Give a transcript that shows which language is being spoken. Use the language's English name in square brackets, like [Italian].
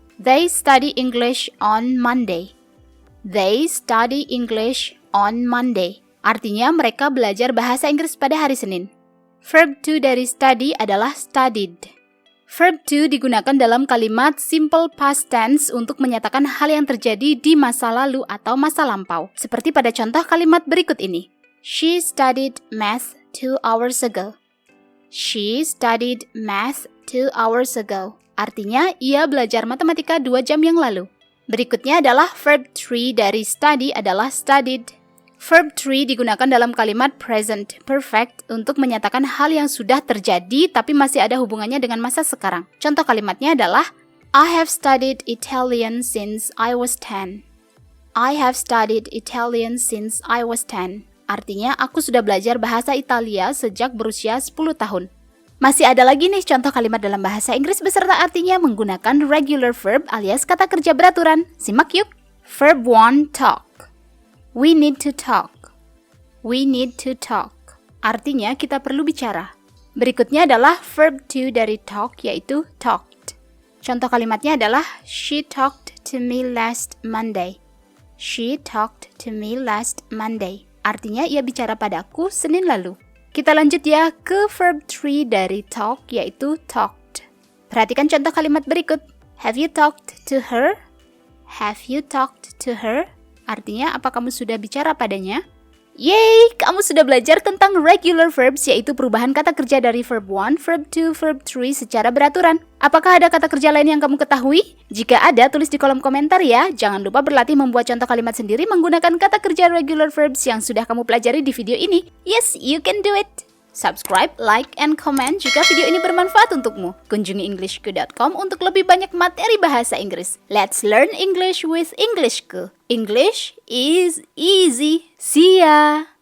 [English] They study English on Monday. They study English on Monday. [Indonesian] Artinya mereka belajar bahasa Inggris pada hari Senin. Verb 2 dari study adalah studied. Verb 2 digunakan dalam kalimat simple past tense untuk menyatakan hal yang terjadi di masa lalu atau masa lampau. Seperti pada contoh kalimat berikut ini. She studied math 2 hours ago. She studied math 2 hours ago. Artinya, ia belajar matematika 2 jam yang lalu. Berikutnya adalah verb 3 dari study adalah studied. Verb 3 digunakan dalam kalimat present perfect untuk menyatakan hal yang sudah terjadi tapi masih ada hubungannya dengan masa sekarang. Contoh kalimatnya adalah [English] I have studied Italian since I was 10. I have studied Italian since I was 10. [Indonesian] Artinya, aku sudah belajar bahasa Italia sejak berusia 10 tahun. Masih ada lagi nih contoh kalimat dalam bahasa Inggris beserta artinya menggunakan regular verb alias kata kerja beraturan. Simak yuk. [English] Verb 1, talk. We need to talk. We need to talk. [Indonesian] Artinya kita perlu bicara. Berikutnya adalah verb 2 dari talk yaitu talked. Contoh kalimatnya adalah [English] She talked to me last Monday. She talked to me last Monday. [Indonesian] Artinya ia bicara padaku Senin lalu. Kita lanjut ya ke verb 3 dari talk yaitu talked. Perhatikan contoh kalimat berikut. [English] Have you talked to her? Have you talked to her? [Indonesian] Artinya, apa kamu sudah bicara padanya? Yeay, kamu sudah belajar tentang regular verbs, yaitu perubahan kata kerja dari verb 1, verb 2, verb 3 secara beraturan. Apakah ada kata kerja lain yang kamu ketahui? Jika ada, tulis di kolom komentar ya. Jangan lupa berlatih membuat contoh kalimat sendiri menggunakan kata kerja regular verbs yang sudah kamu pelajari di video ini. [English] Yes, you can do it! Subscribe, like, and comment [Indonesian] jika video ini bermanfaat untukmu. Kunjungi englishku.com untuk lebih banyak materi bahasa Inggris. [English] Let's learn English with Englishku. English is easy. See ya!